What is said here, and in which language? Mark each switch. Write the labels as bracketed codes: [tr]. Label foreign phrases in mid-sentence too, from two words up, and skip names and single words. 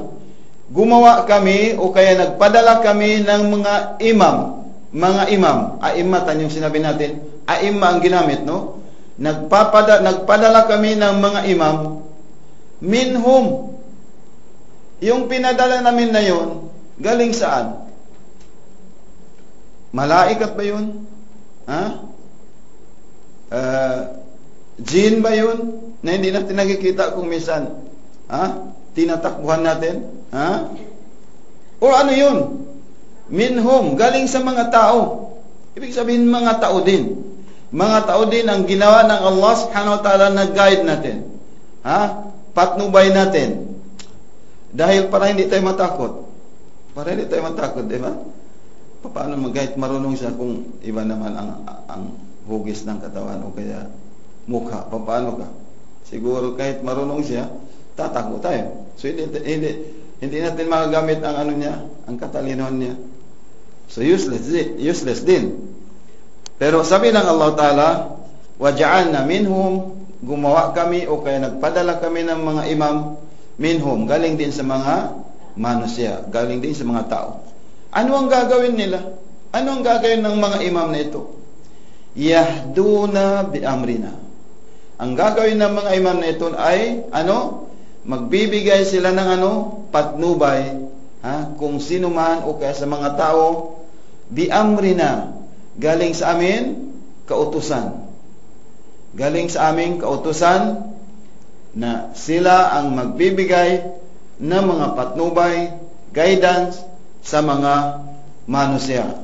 [tl] Gumawa kami o kaya nagpadala kami ng mga imam. A'immatan yung sinabi natin. A'imma ang ginamit, no? Nagpadala kami ng mga imam. Minhum. Yung pinadala namin na yun, galing saan? Malaikat ba yun? Jinn ba yun? Na hindi natin nakikita kung minsan tinatakbuhan natin, o ano yun? Minhum, galing sa mga tao. Ibig sabihin mga tao din. Mga tao din ang ginawa ng [ar] الله سبحانه وتعالى [tl] na guide natin, patnubay natin, dahil para hindi tayo matakot, di ba? Paano mag-guide? Marunong siya kung iba naman ang hugis ng katawan o kaya mukha. Paano ka? Siguro kahit marunong siya, tatakbo tayo. So hindi natin magagamit ang ang katalinahan niya. So useless din. Pero sabi ng [ar] الله تعالى, وجعلنا منهم, [tl] gumawa kami o kaya nagpadala kami ng mga imam minhum, galing din sa mga manusya, galing din sa mga tao. Ano ang gagawin nila? Ano ang gagawin ng mga imam na ito? [ar] يهدون بأمرنا. [tl] Ang gagawin ng mga imam na ito ay magbibigay sila ng patnubay, kung sino man o kaya sa mga tao, [ar] بأمرنا, [tl] galing sa amin kautusan. Galing sa aming kautusan na sila ang magbibigay ng mga patnubay, guidance sa mga manusia.